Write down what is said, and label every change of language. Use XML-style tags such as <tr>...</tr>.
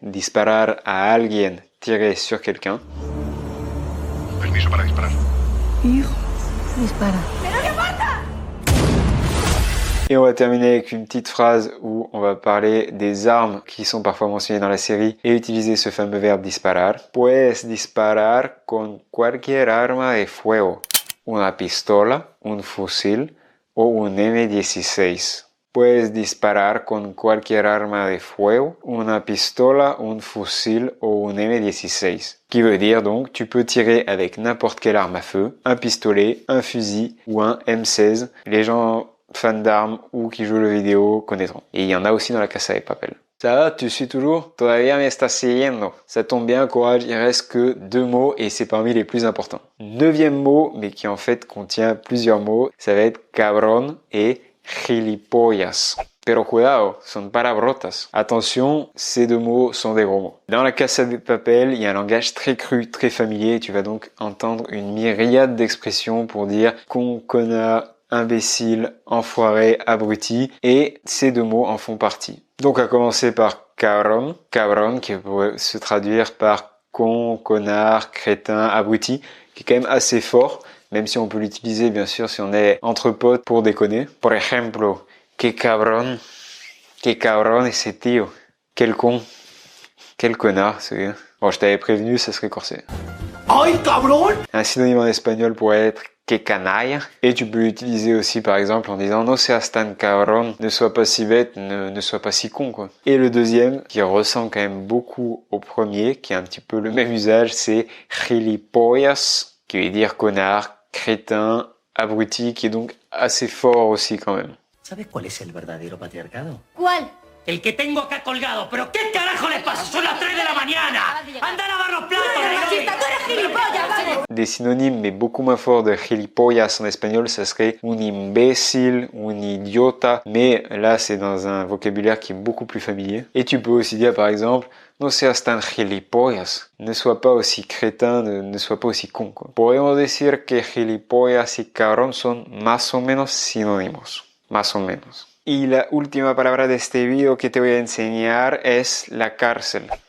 <es>Disparar a alguien,</es> <fr>tirer sur quelqu'un.</fr> <es>Permiso para disparar. Hijo, dispara.</es> <fr>Et on va terminer avec une petite phrase où on va parler des armes qui sont parfois mentionnées dans la série et utiliser ce fameux verbe disparar.</fr> <es>Puedes disparar con cualquier arma de fuego. Una pistola, un fusil o un M16. Puedes disparar con cualquier arma de fuego, una pistola, un fusil o un M16.</es> <fr>Qui veut dire donc, tu peux tirer avec n'importe quelle arme à feu, un pistolet, un fusil ou un M16. Les gens fans d'armes ou qui jouent le vidéo connaîtront. Et il y en a aussi dans la Casa de Papel. Ça va, tu suis toujours?</fr> <es>Todavía me estás siguiendo.</es> <fr>Ça tombe bien, courage, il reste que 2 mots et c'est parmi les plus importants. 9e mot, mais qui en fait contient plusieurs mots, ça va être cabrón et gilipollas.</fr> <es>Pero cuidado, son palabrotas.</es> <fr>Attention, ces 2 mots sont des gros mots. Dans la Casa de Papel, il y a un langage très cru, très familier et tu vas donc entendre une myriade d'expressions pour dire con, connard, imbécile, enfoiré, abruti, et ces 2 mots en font partie. Donc à commencer par cabrón, cabrón qui pourrait se traduire par con, connard, crétin, abruti, qui est quand même assez fort, même si on peut l'utiliser bien sûr si on est entre potes pour déconner.</fr> <es>Por ejemplo, que cabrón ese tío,</es> <fr>quel con, quel connard, c'est bien. Bon, je t'avais prévenu, ça serait corsé.</fr> <es>¡Ay, cabrón!</es> <fr>Un synonyme en espagnol pourrait être que canalla. Et tu peux l'utiliser aussi par exemple en disant</fr> <es>no seas tan cabrón,</es> <fr>ne sois pas si bête, ne sois pas si con quoi. Et le deuxième, qui ressemble quand même beaucoup au premier, qui a un petit peu le même usage, c'est gilipollas, qui veut dire connard, crétin, abruti, qui est donc assez fort aussi quand même.</fr> <es>¿Sabes cuál es el verdadero patriarcado? ¿Cuál? El que tengo acá colgado. ¿Pero qué carajo les pasa? Son las 3 de la mañana. ¡Anda a lavar los platos!</es> <fr>Des synonymes, mais beaucoup moins forts de gilipollas en espagnol, ça serait un imbécile, un idiota, mais là c'est dans un vocabulaire qui est beaucoup plus familier. Et tu peux aussi dire par exemple,</fr> <es>no seas tan gilipollas,</es> <fr>ne sois pas aussi crétin, ne sois pas aussi con, quoi.</fr> <es>Podemos decir que gilipollas y cabrón son más o menos sinónimos, más o menos. Y la última palabra de este video que te voy a enseñar es la cárcel.</es>